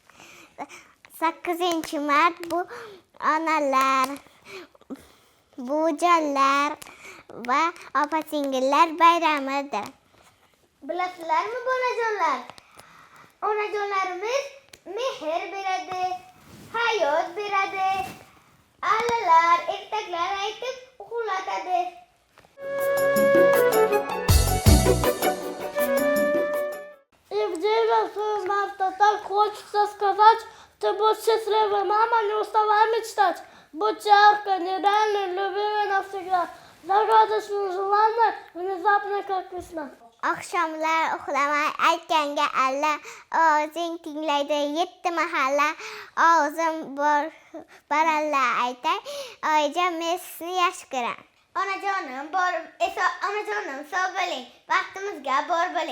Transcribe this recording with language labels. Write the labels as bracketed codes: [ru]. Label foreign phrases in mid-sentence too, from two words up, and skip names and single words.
[uz] 8-mart bu onalar, bujonlar va opa-singillar bayramidir. Bilasizlarmi bolajonlar? Onajonlarimiz mehr beradi, hayot beradi. Allalar, ertaklar aytib uxlatadi. [ru] Евгений Марта, так хочется сказать, ты будь счастливой, мама, не уставай мечтать. Будь яркой, нереальной, любимой навсегда. Загадочное желание, внезапно как весна. [uz] Oqshomlar uxlamay aytganga alla, og'zing tinglaydi 7 mahalla, og'zim baralla aytay, oyijon men sizni yaxshi ko'raman. Onajonim sog' bo'ling, vaqtimizga bor bo'ling.